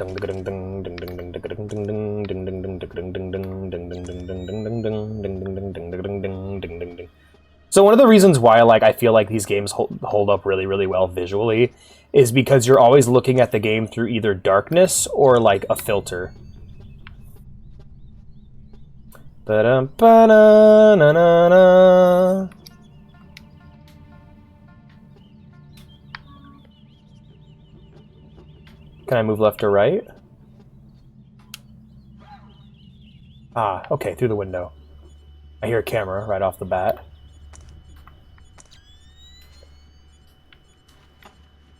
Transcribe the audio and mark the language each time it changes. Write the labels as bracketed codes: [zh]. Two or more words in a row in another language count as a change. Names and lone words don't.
[en] So one of the reasons why I feel like these games hold up really, really well visually is because you're always looking at the game through either darkness or like a filter. Ba-dum-ba-na-na-na-na. Can I move left or right? Ah, okay, through the window. I hear a camera right off the bat.